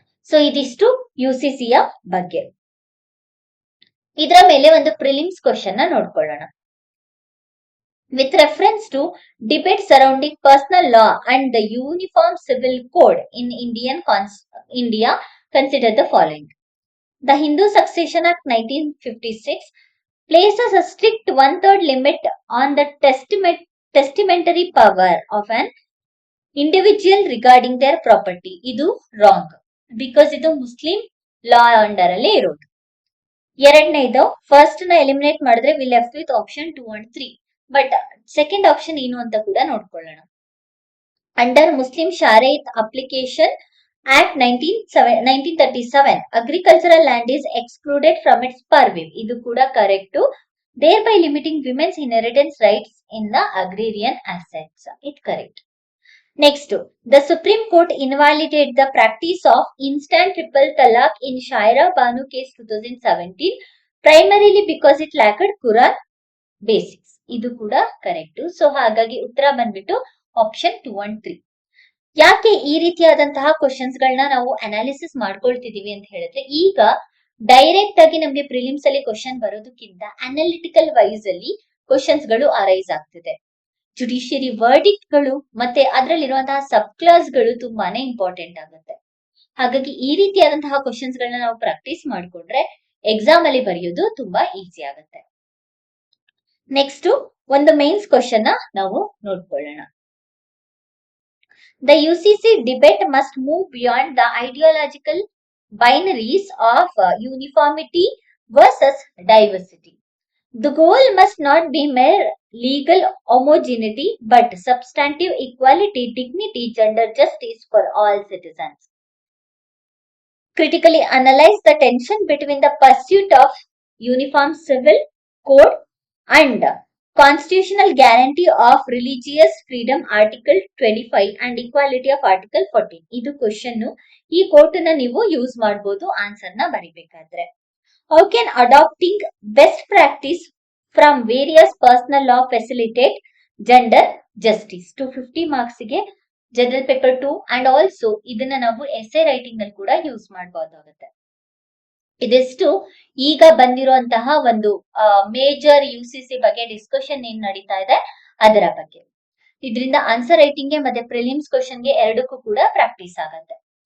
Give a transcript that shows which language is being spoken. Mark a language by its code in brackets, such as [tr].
[kn] So ಇದಿಷ್ಟು ಯುಸಿಸಿಯ ಬಗ್ಗೆ. ಇದರ ಮೇಲೆ ಒಂದು ಪ್ರಿಲಿಮ್ಸ್ ಕ್ವಶನ್ ನೋಡ್ಕೊಳ್ಳೋಣ. [en] With reference to debate surrounding personal law and the uniform civil code in India consider the following. The Hindu Succession Act 1956 places a strict 1/3 limit on the testamentary power of an individual regarding their property. [kn] ಇದು wrong, because ಇದು Muslim ಲಾ under ಅಲ್ಲಿ ಇರೋದು. ಎರಡನೇದು first ನ eliminate ಮಾಡಿದ್ರೆ [en] We left with option 2 and 3. [kn] But second option ಏನು ಅಂತ ಕೂಡ ನೋಡ್ಕೊಳ್ಳೋಣ. [en] Under Muslim Shariat application Act 1937, agricultural land is excluded from its purview. [kn] ಇದು ಕೂಡ correct, [en] thereby limiting women's inheritance rights in the agrarian assets. It correct. Next, the Supreme Court invalidated the practice of instant triple talaq in Shaira Banu case 2017 primarily because it lacked Quran basics. [kn] ಇದು ಕೂಡ correct. So ಹಾಗಾಗಿ ಉತ್ತರ ಬಂದ್ಬಿಟ್ಟು option 2 and 3. ಯಾಕೆ ಈ ರೀತಿಯಾದಂತಹ questions ಗಳನ್ನ ನಾವು ಅನಾಲಿಸಿಸ್ ಮಾಡ್ಕೊಳ್ತಿದೀವಿ ಅಂತ ಹೇಳಿದ್ರೆ, ಈಗ ಡೈರೆಕ್ಟ್ ಆಗಿ ನಮ್ಗೆ ಪ್ರಿಲಿಮ್ಸ್ ಅಲ್ಲಿ ಕ್ವಶನ್ ಬರೋದಕ್ಕಿಂತ ಅನಾಲಿಟಿಕಲ್ ವೈಸ್ ಅಲ್ಲಿ ಕ್ವಶನ್ಸ್ ಗಳು ಅರೈಸ್ ಆಗ್ತಿದೆ. ಜುಡಿಷಿಯರಿ ವರ್ಡಿಕ್ಟ್ ಗಳು ಮತ್ತೆ ಅದರಲ್ಲಿರುವಂತಹ ಸಬ್ ಕ್ಲಾಸ್ ಗಳು ತುಂಬಾನೇ ಇಂಪಾರ್ಟೆಂಟ್ ಆಗುತ್ತೆ. ಹಾಗಾಗಿ ಈ ರೀತಿಯಾದಂತಹ ಕ್ವಶನ್ಸ್ ಗಳನ್ನ ನಾವು ಪ್ರಾಕ್ಟೀಸ್ ಮಾಡ್ಕೊಂಡ್ರೆ ಎಕ್ಸಾಮ್ ಅಲ್ಲಿ ಬರೆಯೋದು ತುಂಬಾ ಈಸಿ ಆಗುತ್ತೆ. ನೆಕ್ಸ್ಟ್ ಒಂದು ಮೇನ್ಸ್ ಕ್ವಶನ್ ನಾವು ನೋಡ್ಕೊಳ್ಳೋಣ. [en] The UCC debate must move beyond the ideological binaries of uniformity versus diversity. The goal must not be mere legal homogeneity but substantive equality, dignity, gender justice for all citizens. Critically analyze the tension between the pursuit of uniform civil code and constitutional guarantee of religious freedom article 25 and equality of article 14. [kn] ಇದು question. ಈ coat ನ ನೀವು use ಮಾಡಬಹುದು answer ನ ಬರಿಬೇಕಾದ್ರೆ. [en] How can adopting best practice from various personal law facilitate gender justice? [kn] 250 marks ಗೆ general paper 2 and also ಇದನ್ನ ನಾವು essay writing ಅಲ್ಲಿ ಕೂಡ ಯೂಸ್ ಮಾಡಬಹುದಾಗುತ್ತೆ. ಇದಿಷ್ಟು ಈಗ ಬಂದಿರುವಂತಹ ಒಂದು ಮೇಜರ್ ಯುಸಿಸಿ ಬಗ್ಗೆ ಡಿಸ್ಕಷನ್ ಏನ್ ನಡೀತಾ ಇದೆ ಅದರ ಬಗ್ಗೆ. ಇದರಿಂದ ಆನ್ಸರ್ ರೈಟಿಂಗ್ ಗೆ ಮತ್ತೆ ಪ್ರಿಲಿಮ್ಸ್ ಕ್ವಶನ್ ಗೆ ಎರಡಕ್ಕೂ ಕೂಡ ಪ್ರಾಕ್ಟೀಸ್ ಆಗುತ್ತೆ.